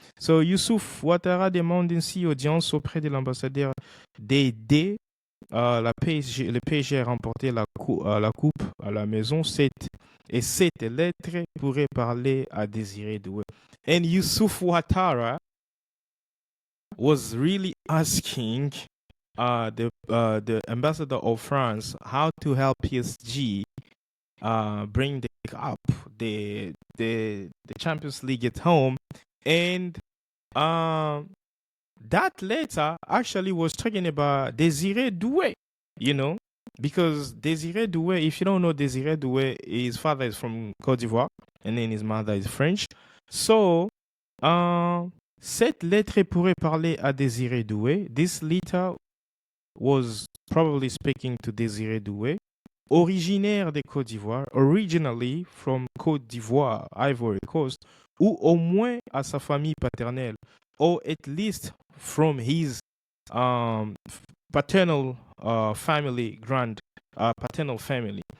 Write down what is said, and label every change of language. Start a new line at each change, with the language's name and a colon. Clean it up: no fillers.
French: So Youssouf Ouattara demande ainsi audience auprès de l'ambassadeur d'aider le PSG a remporté la coupe à la maison. Et cette lettre pourrait parler à Désiré Doué.
English: And Youssouf Ouattara was really asking the ambassador of France how to help PSG bring the cup, the Champions League at home, and that letter actually was talking about Désiré Doué, you know, because Désiré Doué, if you don't know Désiré Doué, his father is from Côte d'Ivoire and then his mother is French.
French: So, cette lettre pourrait parler à Désiré Doué.
English: This letter was probably speaking to Désiré Doué, originaire de Côte d'Ivoire, originally from Côte d'Ivoire, Ivory Coast, ou au moins à sa famille paternelle, or at least from his paternal family, paternal family.